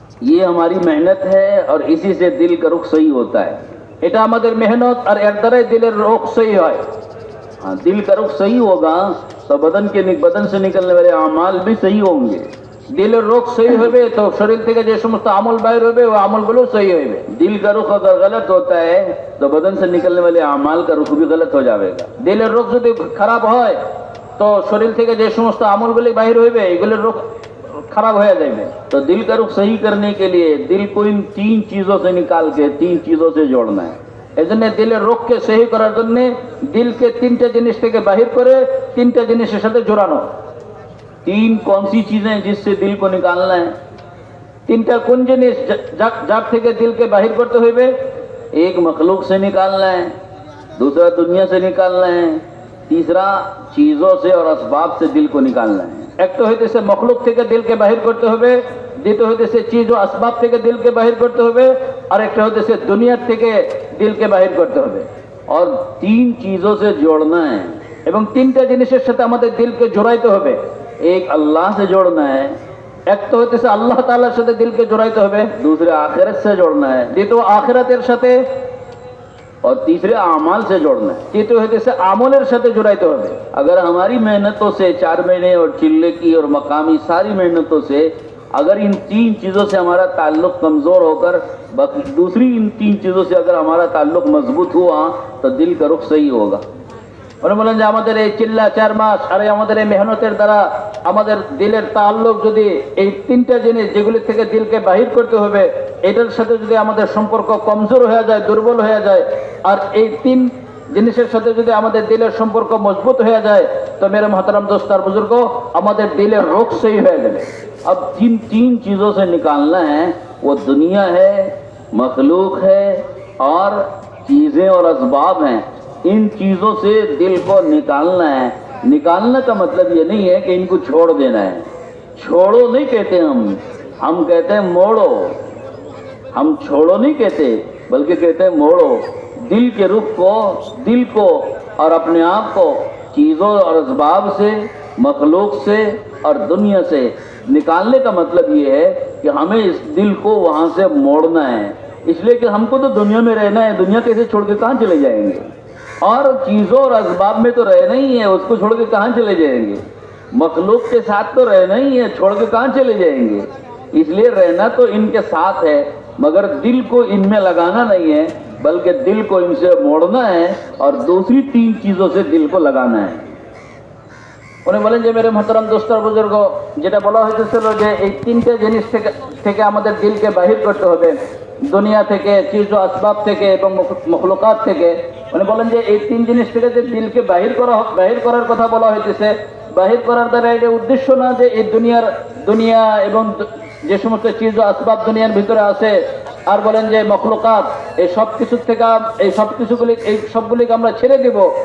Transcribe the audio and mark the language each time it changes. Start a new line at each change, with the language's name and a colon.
Hindi: ये हमारी मेहनत है और इसी से दिल का रुख सही होता है।
Bangla: এটা আমাদের মেহনত, আর এর দ্বারাই দিলের রুখ সহি হয়।
Hindi: हाँ, दिल का रुख सही होगा तो बदन से निकलने वाले अमाल भी सही होंगे।
Bangla: দিলের রোগ সহি হবে তো শরীর থেকে যে সমস্ত আমল বাইর হবে ওই আমলগুলো সহি হবে।
Hindi: दिल का रुख अगर गलत होता है तो बदन से निकलने वाले अमाल का रुख भी गलत हो जाएगा।
Bangla: দিলের রোগ যদি খারাপ হয় তো শরীর থেকে যে সমস্ত আমলগুলি বাইর হইবে এগুলোর রোগ খারাপ হয়ে যাবে।
Hindi: तो दिल का रुख सही करने के लिए दिल को इन 3 चीजों से निकाल के 3 चीजों से जोड़ना है।
Bangla: এজন্য দিলের রোগকে সহি করার জন্য দিলকে 3টা জিনিস থেকে বাহির করে 3টা জিনিসের সাথে জোড়ানো।
Hindi: 3 कौन सी चीजें जिससे दिल को निकालना है?
Bangla: 3টা কোন জিনিস যার থেকে দিলকে বাহির করতে হইবে?
Hindi: एक मखलूक से निकालना है, दूसरा दुनिया से निकालना है, तीसरा चीजों से और असबाब से दिल को निकालना है।
Bangla: একটা হইতেছে মখলুক থেকে দিলকে বাহির করতে হবে, দ্বিতীয় হইতেছে চিজ ও আসবাব থেকে দিলকে বাহির করতে হবে, আর একটা হইতেছে দুনিয়ার থেকে দিলকে বাহির করতে হবে।
Hindi: और 3 चीजों से जोड़ना है।
Bangla: এবং 3টা জিনিসের সাথে আমাদের দিলকে জোড়াইতে হবে।
Hindi: एक अल्लाह से जोड़ना है,
Bangla: একটা হইতেছে আল্লাহ তাআলার সাথে দিলকে জোড়াইতে হবে,
Hindi: दूसरे आखिरत से जोड़ना है,
Bangla: দ্বিতীয় আখিরাতের সাথে,
Hindi: और तीसरे अमाल से जोड़ना है।
Bangla: তৃতীয় হইতেছে আমলের সাথে জোড়াইতে হবে।
Hindi: अगर हमारी मेहनतों से 4 महीने और चिल्ले की और मकामी सारी मेहनतों से अगर इन 3 चीज़ों से हमारा ताल्लुक कमज़ोर होकर दूसरी इन 3 चीज़ों से अगर हमारा ताल्लुक मजबूत हुआ तो दिल का रुख सही होगा।
Bangla: উনি বলেন যে আমাদের এই চিল্লা 4 মাস আর আমাদের এই মেহনতের দ্বারা আমাদের দিলের তাল্লুক যদি এই 3টা জিনিস যেগুলি থেকে দিলকে বাহির করতে হবে এটার সাথে যদি আমাদের সম্পর্ক কমজোর হয়ে যায়, দুর্বল হয়ে যায়, আর এই 3 জিনিসের সাথে যদি আমাদের দিলের সম্পর্ক মজবুত হয়ে যায় তো মেরে মোহতারাম দোস্ত আর বুজুর্গ, আমাদের দিলের রোগ সही হয়ে যাবে।
Hindi: अब जिन 3 चीज़ों से निकालना है वो दुनिया है, मखलूक है और चीज़ें और असबाब हैं। इन चीज़ों से दिल को निकालना है। निकालने का मतलब ये नहीं है कि इनको छोड़ देना है। छोड़ो नहीं कहते हम कहते हैं मोड़ो। हम छोड़ो नहीं कहते बल्कि कहते हैं मोड़ो। दिल के रुख को, दिल को और अपने आप को चीज़ों और असबाब से, मखलूक से और दुनिया से निकालने का मतलब ये है कि हमें इस दिल को वहाँ से मोड़ना है। इसलिए कि हमको तो दुनिया में रहना है, दुनिया कैसे छोड़ के कहाँ चले जाएंगे, और चीज़ों और असबाब में तो रहना ही है, उसको छोड़ के कहाँ चले जाएंगे। मखलूक के साथ तो रहना ही है, छोड़ के कहाँ चले जाएंगे। इसलिए रहना तो इनके साथ है मगर दिल को इनमें लगाना नहीं है, बल्कि दिल को इनसे मोड़ना है और दूसरी 3 चीज़ों से दिल को लगाना है।
Bangla: উনি বলেন যে মেরে মোহতারাম দোস্ত আর বুজুর্গ, যেটা বলা হয়েছিল যে এই 3টে জিনিস থেকে আমাদের দিলকে বাহির করতে হবে, দুনিয়া থেকে, চিজ ও আসবাব থেকে এবং মখলুকাত থেকে। উনি বলেন যে এই 3 জিনিস থেকে যে দিলকে বাহির করার কথা বলা হইতেছে, বাহির করার দ্বারা এটা উদ্দেশ্য না যে এই দুনিয়া এবং যে সমস্ত চিজ ও আসবাব দুনিয়ার ভিতরে আছে, আর বলেন যে মখলুকাত, এই সব কিছুর থেকে এই সবগুলিকে আমরা ছেড়ে দেব।